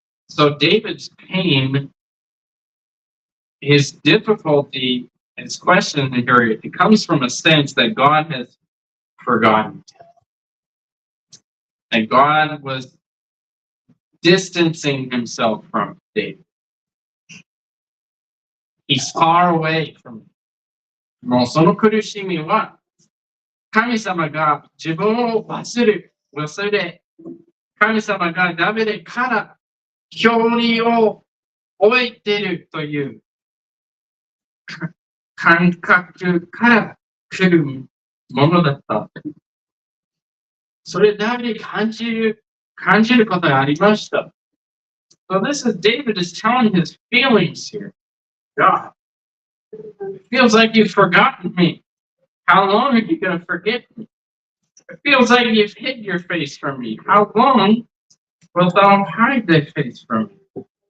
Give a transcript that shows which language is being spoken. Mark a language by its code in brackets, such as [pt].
[en] So David's pain, his difficulty, his question here, it comes from a sense that God has forgotten him. And God was distancing himself from David. He's far away from him. [ja] もうその苦しみは神様が自分を忘れ、神様がダビデから距離を置いているという感覚から来るものだった。それダビデ感じることがありました。 [en] So this is David is telling his feelings here. God, it feels like you've forgotten me. How long are you going to forget me? It feels like you've hid your face from me. How long wilt thou hide thy face from me?